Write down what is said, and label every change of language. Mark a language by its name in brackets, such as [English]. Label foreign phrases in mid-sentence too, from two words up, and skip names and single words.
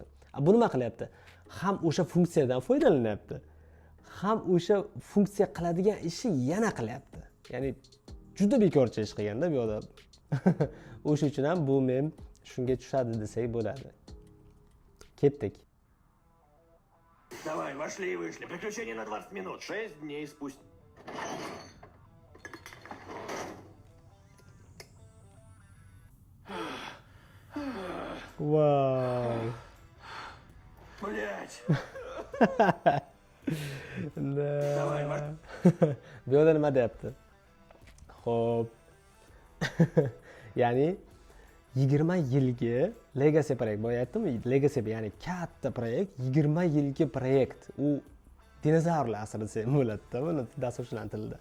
[Uzbek] Bu nima qilyapti? Ham o'sha funksiyadan foydalanyapti, ham o'sha funksiya qiladigan ishni yana qilyapti. Ya'ni juda bekorchi ish qilganda bu yoqda. O'sha uchun ham bu mem shunga tushadi desak bo'ladi. Ketdik. [Russian] Давай, вошли и вышли. Приключение на 20 минут. 6 дней спустя. Vay. Блять. Давай, [Uzbek] bu yoqda nima deyapti? Xo'p. Ya'ni 20 yilgi legacy proyekt. Boya aytdimmi? Legacy ya'ni katta proyekt, 20 yilgi proyekt. U dinozavrlar asri desa bo'ladi-da, buni dasturchilar tilida.